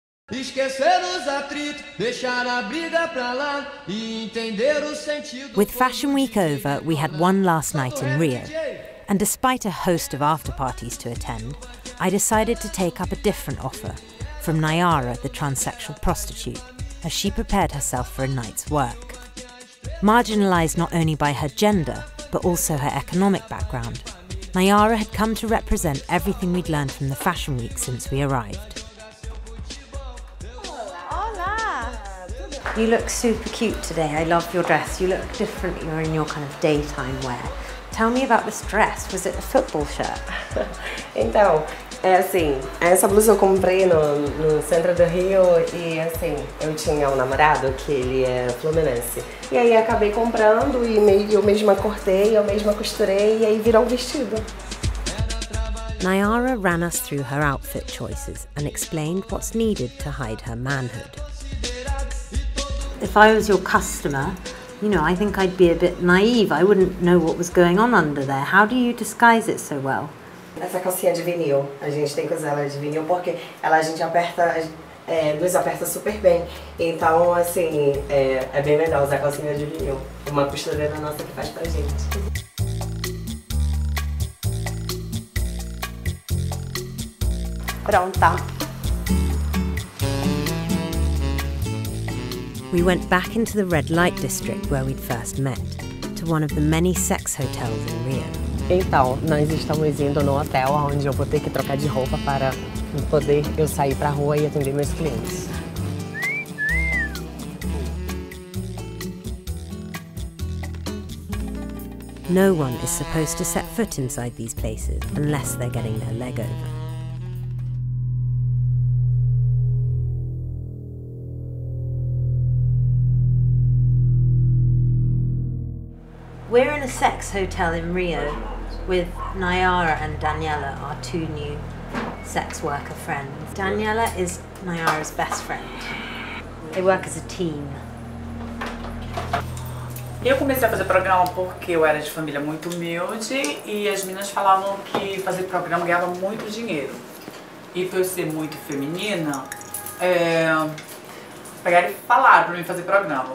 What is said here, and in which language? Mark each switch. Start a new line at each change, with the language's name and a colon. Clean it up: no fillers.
Portuguese: Esquecer os atritos, deixar a briga pra lá e entender o sentido.
English: With Fashion Week over, we had one last night in Rio. And despite a host of after parties to attend, I decided to take up a different offer from Nayara, the transsexual prostitute, as she prepared herself for a night's work. Marginalised not only by her gender, but also her economic background, Nayara had come to represent everything we'd learned from the Fashion Week since we arrived. You look super cute today. I love your dress. You look different. You're in your kind of daytime wear. Tell me about this dress. Was it a football shirt?
Portuguese: Então, essa blusa eu comprei no centro do Rio e assim, eu tinha um namorado que ele é fluminense. E aí acabei comprando e eu mesma cortei, eu mesma costurei e aí virou um vestido.
English: Nayara ran us through her outfit choices and explained what's needed to hide her manhood. If I was your customer, I think I'd be a bit naive. I wouldn't know what was going on under there. How do you disguise it so well?
Portuguese: Essa calcinha de vinil, a gente tem que usar ela de vinil porque a gente aperta, nos aperta super bem. Então, assim, é bem melhor usar calcinha de vinil. Uma costureira nossa que faz pra gente. Pronta.
English: We went back into the red light district where we'd first met, to one of the many sex hotels in Rio.
Portuguese: Então, nós estamos indo no hotel onde eu vou ter que trocar de roupa para poder eu sair pra rua e atender meus clientes.
English: No one is supposed to set foot inside these places unless they're getting their leg over. We're in a sex hotel in Rio with Nayara and Daniela, our two new sex worker friends. Daniela is Nayara's best friend. They work as a team.
Portuguese: Eu comecei a fazer programa porque eu era de família muito humilde e as meninas falavam que fazer programa ganhava muito dinheiro. E por eu ser muito feminina, pegaram e falaram pra mim fazer programa.